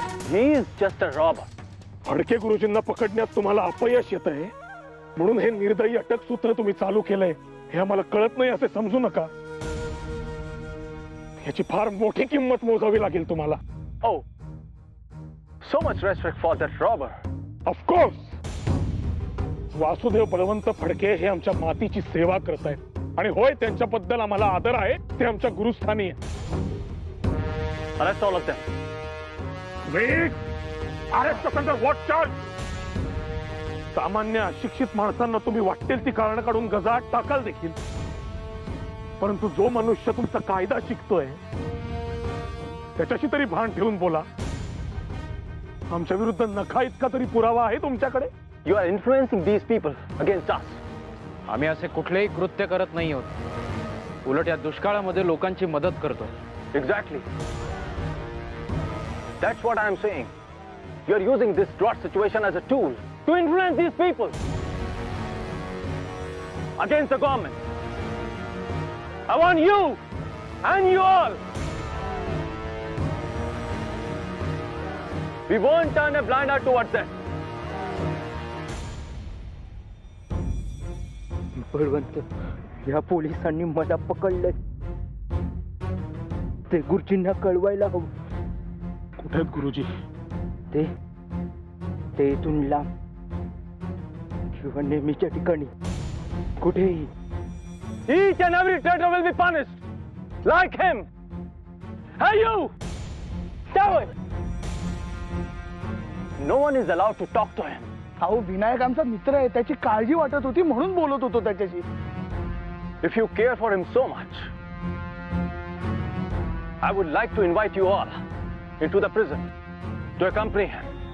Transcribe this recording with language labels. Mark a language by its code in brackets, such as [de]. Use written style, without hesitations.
[en] He is just a robber. [mr] Phadke गुरुजींना पकडण्यात तुम्हाला अपयश येत आहे म्हणून हे निर्दयी अटक सूत्र तुम्ही चालू केलंय हे आम्हाला कळत नाही असे समजू नका. याची फार मोठी किंमत मोजावी लागेल तुम्हाला. [en] Oh, so much respect for that robber. Of course [mr] Vasudev Balwant Phadke हे आमच्या मातीची सेवा करत आहेत आणि होय त्यांच्याबद्दल आम्हाला आदर आहे. ते आमच्या गुरुस्थानी आहे. [en] Arrest all of them. Arrest under what charge? [mr] सामान्य अशिक्षित माणसांना तुम्ही वाटेल ती कारण काढून गजाआड टाकाल देखील, परंतु जो मनुष्य तुमचा कायदा शिकतोय त्याच्याशी तरी भान ठेवून बोला. आमच्या विरुद्ध नखा इतका तरी पुरावा आहे तुमच्याकडे? [en] You are influencing these people against us. [mr] आम्ही असे कुठलेही कृत्य करत नाही आहोत. उलट या दुष्काळामध्ये लोकांची मदत करतो. [en] Exactly. That's what I am saying. You're using this drought situation as a tool to influence these people against the government. I want you and you all. We won't turn a blind eye towards that. [mr] Balwant, या पोलिसांनी मला पकडले. ते गुरुजींना कळवायला हवं. कुठे आहेत गुरुजी? ते इथून लांब किंवा नेहमीच्या ठिकाणी कुठेही. [en] Each and every traitor will be punished, like him. Hey you! Stop it! No one is allowed to talk to him. [mr] अहो विनायक आमचा मित्र आहे, त्याची काळजी वाटत होती म्हणून बोलत होतो त्याच्याशी. [en] If you care for him so much, I would like to invite you all into the prison to accompany him.